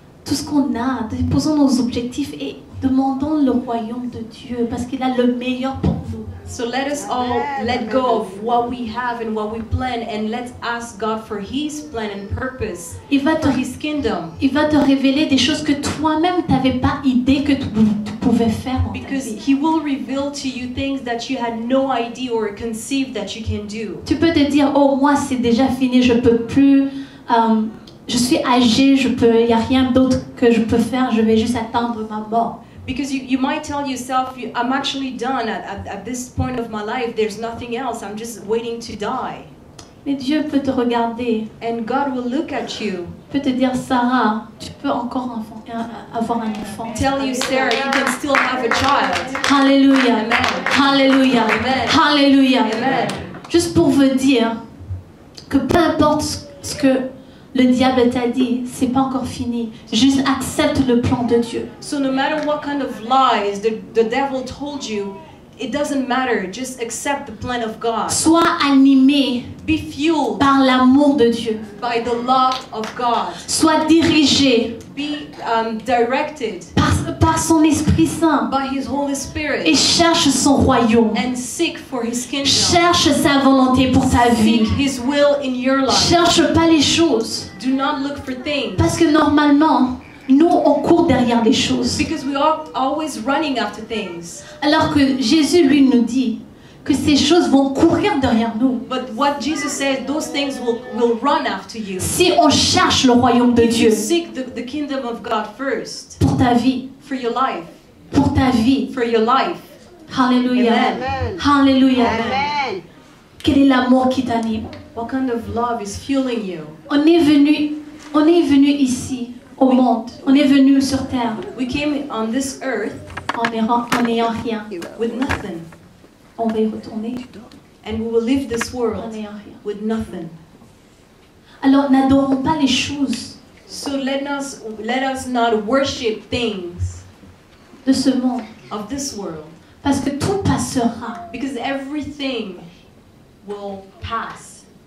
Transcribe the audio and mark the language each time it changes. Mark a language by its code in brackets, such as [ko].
[fr] tout ce qu'on a, posons nos objectifs et demandons le royaume de Dieu parce qu'il a le meilleur pour nous. [en] So let us all let go of what we have and what we plan, and let's ask God for His plan and purpose [fr] Il va [en] for His kingdom. [fr] te révéler des choses que toi-même tu n'avais pas idée que tu pouvais faire dans ta [en] Because [fr] vie. [en] He will reveal to you things that you had no idea or conceived that you can do. [fr] Tu peux te dire, oh moi c'est déjà fini, je peux plus, je suis âgée, il n'y a rien d'autre que je peux faire, je vais juste attendre ma mort. [en] Because you might tell yourself, I'm actually done at this point of my life. There's nothing else. I'm just waiting to die. [fr] Mais Dieu peut te regarder, [en] And God will look at you, [fr] peut te dire, Sarah, tu peux encore avoir un enfant. [en] tell you, Sarah, you can still have a child. [fr] Alléluia, [en] Amen. [fr] alléluia, [en] Amen. [fr] alléluia. [en] Amen. [fr] Juste pour vous dire que peu importe ce que le diable t'a dit, c'est pas encore fini. Juste accepte le plan de Dieu. [en] So no matter what kind of lies the devil told you, it doesn't matter. Just accept the plan of God. [fr] Sois animé [en] Be fueled [fr] par l'amour de Dieu. [en] by the love of God. [fr] Sois dirigé [en] Be directed [fr] par son Esprit Saint [en] by His Holy [fr] et [en] Spirit [fr] cherche son royaume. [en] and seek for His kingdom. [fr] Cherche sa volonté pour ta vie. [en] Seek His will in your life. [fr] Cherche pas les choses. [en] Do not look for things. [fr] Parce que normalement, nous, on court derrière les choses. [en] Because we are always running after things. [fr] Alors que Jésus, lui, nous dit que ces choses vont courir derrière nous. [en] But what Jesus said, those things will run after you. [fr] Si on cherche le royaume de [en] If you [fr] Dieu [en] seek the kingdom of God first, [fr] pour ta vie, [en] for your life, [fr] pour ta vie. [en] for your life. [fr] Alléluia. [en] Amen. [fr] Alléluia. [en] Amen. [fr] Quel est l'amour qui t'anime? [en] What kind of love is fueling you? [fr] On est venu ici, au monde. On est venu sur terre [en] We came on this earth [fr] en n'ayant rien. [en] with nothing, [fr] On va y retourner [en] and we will leave this [fr] en [en] world [fr] n'ayant rien. [en] with nothing. [fr] Alors n'adorons pas les choses [en] So let us not worship things [fr] de ce monde. [en] of this world, [fr] Parce que tout passera [en] because everything will pass,